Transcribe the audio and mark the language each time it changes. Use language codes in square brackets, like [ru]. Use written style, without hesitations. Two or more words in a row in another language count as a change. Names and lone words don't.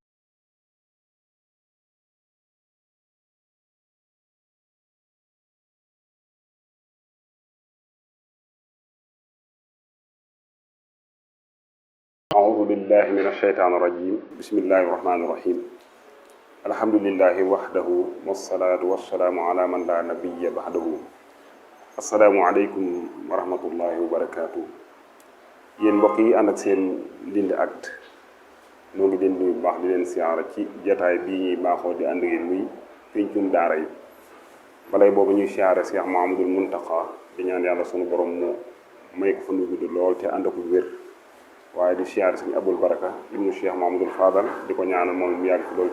[ar] أعوذ بالله من الشيطان الرجيم بسم الله الرحمن الرحيم الحمد لله وحده والصلاة والسلام على من لا نبي بعده السلام عليكم ورحمة الله وبركاته [wo] yéen mbokk yi ànd ak seen Ndindy Actu noo ngi leen nuyu bu baax di leen siyaara ci jataay bii ñuy baaxoo di ànd ngeen muy pencum daara yi balay boobu ñuy siyaare Cheikh Mouhamadoul Mountakha di ñaan yàlla sunu borom mu may ko fa nu gudd lool te ànd ak wér waaye di siyaare Sëriñ Abul Baraka ibnu Cheikh Mouhamadoul Fadal di ko ñaanal moom mu yàgg fi lool